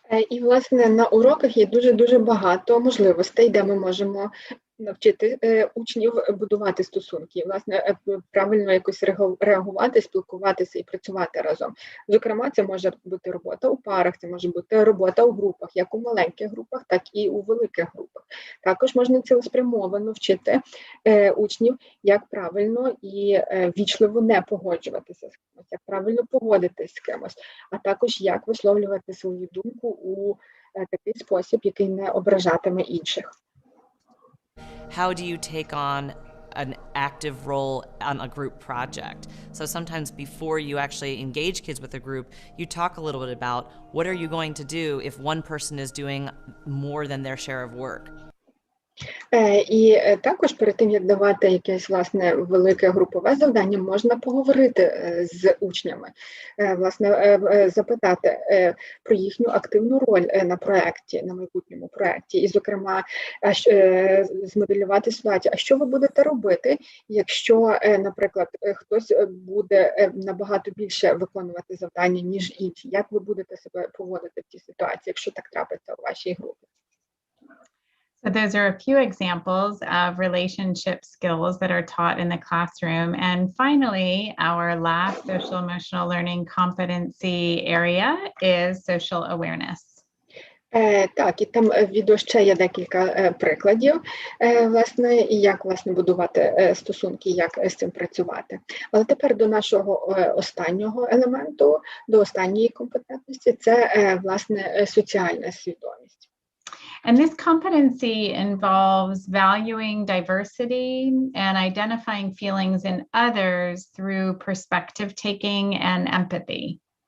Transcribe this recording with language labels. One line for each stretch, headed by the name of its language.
Ukrainian: І, власне, на уроках є дуже-дуже багато можливостей, де ми можемо навчити учнів будувати стосунки, власне, правильно якось реагувати, спілкуватися і працювати разом. Зокрема, це може бути робота у парах, це може бути робота у групах, як у маленьких групах, так і у великих групах. Також можна цілеспрямовано вчити учнів, як правильно і вічливо не погоджуватися з кимось, як правильно поводитись з кимось, а також як висловлювати свою думку у такий спосіб, який не ображатиме інших.
English: How do you take on an active role on a group project? So sometimes before you actually engage kids with a group, you talk a little bit about what are you going to do if one person is doing more than their share of work?
Ukrainian: І також перед тим, як давати якесь, власне, велике групове завдання, можна поговорити з учнями, власне, запитати про їхню активну роль на проєкті, на майбутньому проєкті, і, зокрема, змоделювати ситуацію, а що ви будете робити, якщо, наприклад, хтось буде набагато більше виконувати завдання, ніж інші, як ви будете себе поводити в цій ситуації, якщо так трапиться у вашій групі?
English: So those are a few examples of relationship skills that are taught in the classroom. And finally, our last social emotional learning competency area is social awareness.
Ukrainian: Так, і там в відео ще є декілька прикладів, власне, і як, власне, будувати стосунки, як з цим працювати. Але тепер до нашого останнього елементу, до останньої компетентності, це, власне, соціальна свідомість.
English: And this competency involves valuing diversity and identifying feelings in others through perspective taking and empathy.